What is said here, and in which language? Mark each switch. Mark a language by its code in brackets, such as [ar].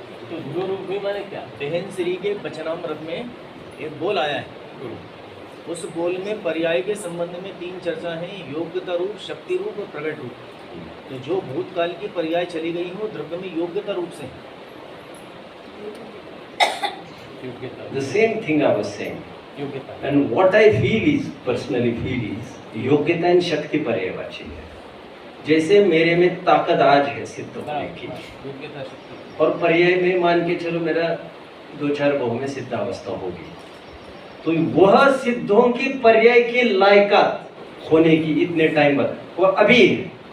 [hi] तो दो रूप हुई माने क्या? देहन श्री के वचनामृत में एक बोल आया है, उस बोल में पर्याय के संबंध में 3 चर्चा है, योग्यता रूप, शक्ति रूप और प्रकट रूप। तो जो भूतकाल की पर्याय चली गई हो द्रव्य में योग्यता रूप से। [en] the same thing I was saying, [hi] योग्यता। [en] and what I feel is, personally feel is, [hi] योग्यता एंड शक्ति पर्यायवाची है। जैसे मेरे में ताकत आज है सिद्ध होने की, योग्यता शक्ति और पर्याय में मान के चलो मेरा 2-4 बहु में सिद्धावस्था होगी, तो वह सिद्धों की पर्याय की लायकात होने की इतने टाइम बाद वो अभी है।